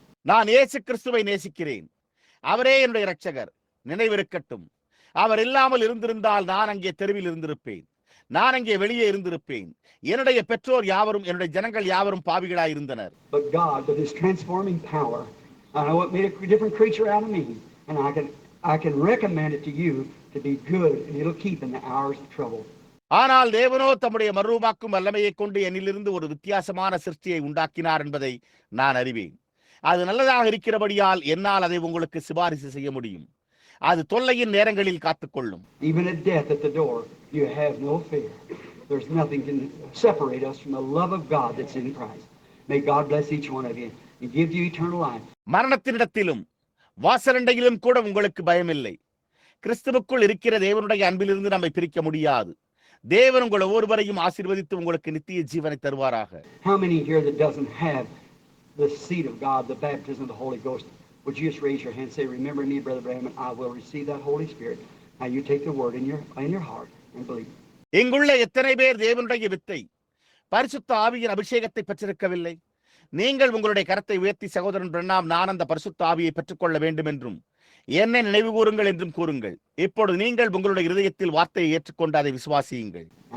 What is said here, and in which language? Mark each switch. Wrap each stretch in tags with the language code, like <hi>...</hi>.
<ta>நான் இயேசு கிறிஸ்துவை நேசிக்கிறேன். அவரே என்னுடைய இரட்சகர். நினைவிருக்கட்டும், அவர் இல்லாமல் இருந்திருந்தால் நான் அங்கே தெருவில் இருந்திருப்பேன். நான் அங்கே வெளியே இருந்திருப்பேன். என்னுடைய பெற்றோர் யாவரும் என்னுடைய ஜனங்கள் யாவரும் பாவிகளாய் இருந்தனர்.</ta> <en>But God, with His transforming power, I know it made a different creature out of me, and I can recommend it to you to be good, and it'll keep in the hours of trouble.</en> <ta>ஆனால் தேவனோ தம்முடைய மறுரூபாக்கும் வல்லமையை கொண்டு என்னிலிருந்து ஒரு வித்தியாசமான சிருஷ்டியை உண்டாக்கினார் என்பதை நான் அறிவேன். அது நல்லதாக இருக்கிறபடியால் என்னால் அதை உங்களுக்கு சிபாரிசு செய்ய முடியும். அது தொல்லையின் நேரங்களில் காத்துக்கொள்ளும்.</ta> <en>Even at death at the door, you have no fear. There's nothing can separate us from the love of God that's in Christ. May God bless each one of you and give you eternal life.</en> <ta>மரணத்தினிடத்திலும் வாசலண்டையிலும் கூட உங்களுக்கு பயமில்லை. கிறிஸ்துவுக்குள் இருக்கிற தேவனுடைய அன்பிலிருந்து நம்மை பிரிக்க முடியாது. தேவன் உங்கள் ஒவ்வொருவரையும் ஆசீர்வதித்து உங்களுக்கு நித்திய ஜீவனை தருவாராக.</ta> <en>How many here that doesn't have the seed of God, the baptism of the Holy Ghost? Would you just raise your hand and say, remember me, Brother Branham, I will receive that Holy Spirit. Now you take the word in your heart and believe.</en> <ta>இங்குள்ள எத்தனை பேர் தேவனுடைய வித்தை, பரிசுத்த ஆவியின் அபிஷேகத்தை பெற்றிருக்கவில்லை. நீங்கள் உங்களுடைய கரத்தை உயர்த்தி, சகோதரன் பிரணாம், நான் அந்த பரிசுத்த ஆவியை பெற்றுக்கொள்ள வேண்டும் என்றும் என்னை நினைவு கூறுங்கள் என்றும் கூறுங்கள். இப்பொழுது நீங்கள் உங்களுடைய இருதயத்தில் வார்த்தையை ஏற்றுக்கொண்டு அதை விசுவாசியுங்கள்.</ta>